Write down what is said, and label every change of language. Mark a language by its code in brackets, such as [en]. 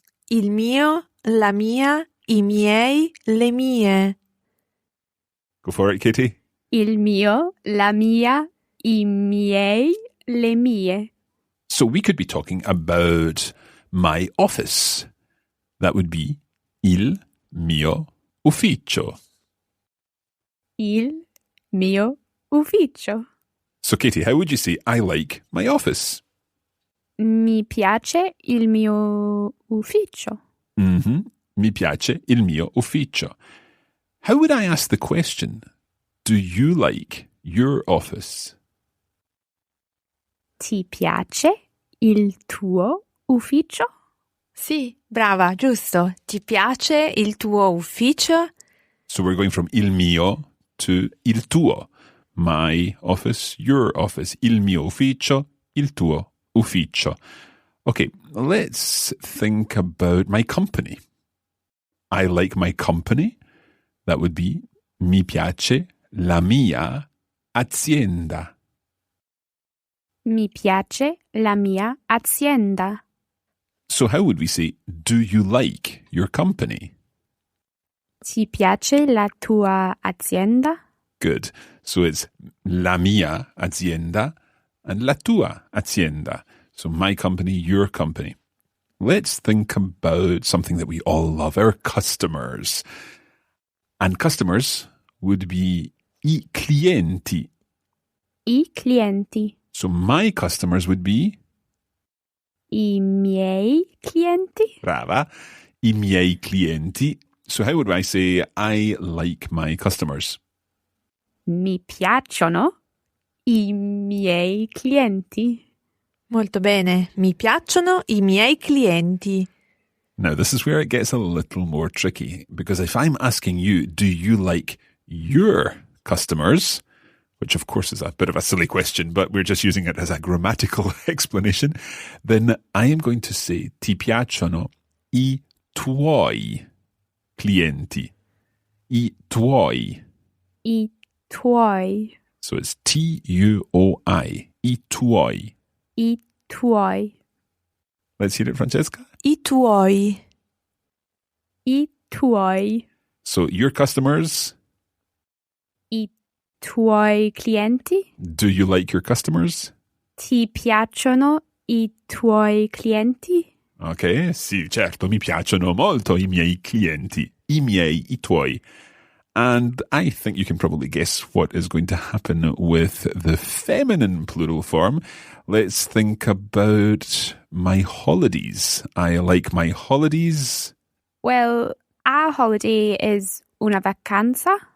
[it] Il mio, la mia, i miei, le mie. [en] Go for it, Katie. [it] Il mio, la mia, i miei, le mie. [en] So we could be talking about my office. That would be [it] il mio ufficio. Il mio ufficio. [en] So Katie, how would you say I like my office? [it] Mi piace il mio ufficio. Mm-hmm. Mi piace il mio ufficio. [en] How would I ask the question? Do you like your office? [it] Ti piace il tuo ufficio? Sì, brava, giusto. Ti piace il tuo ufficio? [en] So we're going from [it] il mio [en] to [it] il tuo. [en] My office, your office. [it] Il mio ufficio, il tuo ufficio. [en] Okay, let's think about my company. I like my company. That would be [it] mi piace la mia azienda. Mi piace la mia azienda. [en] So how would we say, do you like your company? [it] Ti piace la tua azienda? [en] Good. So it's [it] la mia azienda and la tua azienda. [en] So my company, your company. Let's think about something that we all love, our customers. And customers would be [it] I clienti. I clienti. [en] So my customers would be... [it] I miei clienti? Brava. I miei clienti. [en] So how would I say I like my customers? [it] Mi piacciono I miei clienti. Molto bene. Mi piacciono I miei clienti. [en] Now, this is where it gets a little more tricky, because if I'm asking you, do you like your customers? Which, of course, is a bit of a silly question, but we're just using it as a grammatical explanation. Then I am going to say, [it] ti piacciono I tuoi clienti. I tuoi. I tuoi. [en] So it's T-U-O-I. [it] I tuoi. I tuoi. [en] Let's hear it, Francesca. [it] I tuoi. I tuoi. [en] So your customers. [it] I tuoi clienti. [en] Do you like your customers? [it] Ti piacciono I tuoi clienti? Ok, sì, certo, mi piacciono molto I miei clienti. I miei, I tuoi. [en] And I think you can probably guess what is going to happen with the feminine plural form. Let's think about my holidays. I like my holidays. Well, a holiday is [it] una vacanza.